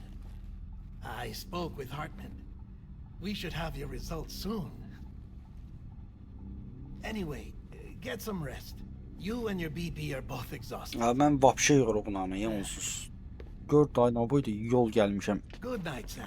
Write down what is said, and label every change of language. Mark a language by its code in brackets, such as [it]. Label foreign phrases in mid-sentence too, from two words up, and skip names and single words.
[en] I spoke with Hartman. We should have your results soon. Anyway, get some rest. You and your BB are both exhausted. [az] Ya mən vapşe yorğunam onsuz. 4 aydan boyda yol gəlmişəm. [en] Good night, Sam.